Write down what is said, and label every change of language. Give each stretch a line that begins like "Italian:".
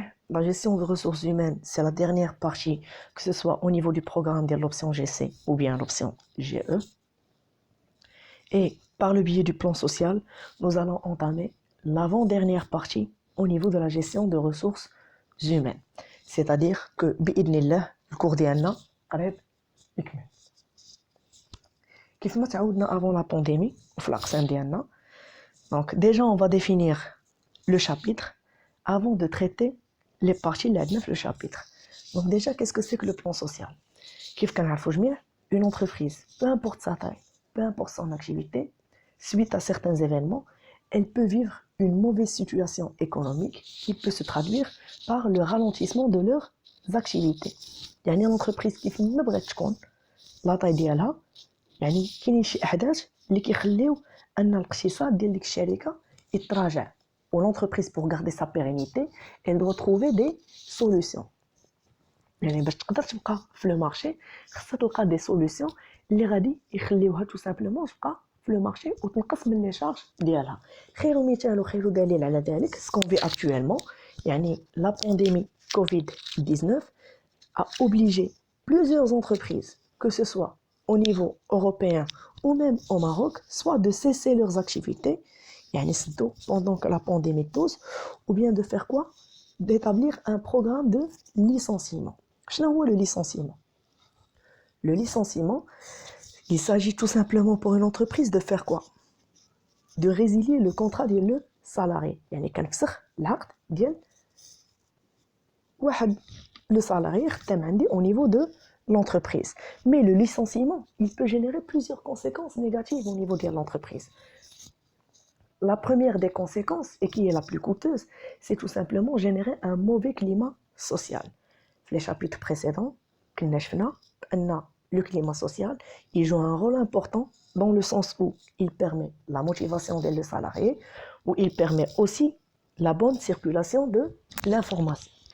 French: La gestion des ressources humaines, c'est la dernière partie, que ce soit au niveau du programme de l'option GC ou bien l'option GE. Et par le biais du plan social, nous allons entamer l'avant-dernière partie au niveau de la gestion de ressources humaines. C'est-à-dire que, bi'idnillah, le cours
Arabic: ديالنا قريب يكمل. كيف ما تعودنا
French: avant la pandémie,
Arabic: في الأقسام ديالنا.
French: Donc déjà on va définir le chapitre avant de traiter les parties
Arabic: اللي عندنا في
French: le chapitre. Donc déjà qu'est-ce que c'est que le plan social?
Arabic: كيف كنعرفوا جميع
French: une entreprise, peu importe sa taille, peu importe son activité, suite à certains événements, elle peut vivre une mauvaise situation économique qui peut se traduire par le ralentissement de leurs activités.
Arabic: يعني l'entreprise كيف ما بغات تكون لا طاي ديالها يعني كاينين شي احداث اللي كيخليو ان الاقتصاد ديال ديك الشركه يتراجع.
French: و l'entreprise pour garder sa pérennité, elle doit trouver des solutions.
Arabic: يعني باش تقدر تبقى في لو مارشي خصها تلقى دي سوليوشن اللي غادي يخليوها تو سامبلومون تبقى في لو مارشي وتنقص من لي شارج ديالها. خير مثال وخير دليل على ذلك سكون في اكطويلمون يعني لا بانديمي كوفيد 19
French: a obligé plusieurs entreprises, que ce soit au niveau européen ou même au Maroc, soit de cesser leurs activités
Arabic: يعني سدوا
French: pendant que la pandémie pose, ou bien de faire quoi? D'établir un programme de licenciement.
Arabic: شنو هو
French: le licenciement? Le licenciement, il s'agit tout simplement pour une entreprise de faire quoi? De résilier le contrat ديال le salarié.
Arabic: يعني كنفسخ العقد ديال واحد le salarié خدام عندي
French: au niveau de l'entreprise. Mais le licenciement, il peut générer plusieurs conséquences négatives au niveau de l'entreprise. La première des conséquences, et qui est la plus coûteuse, c'est tout simplement générer un mauvais climat social. Les chapitres précédents, le climat social, il joue un rôle important dans le sens où il permet la motivation des salariés, où il permet aussi la bonne circulation de l'information.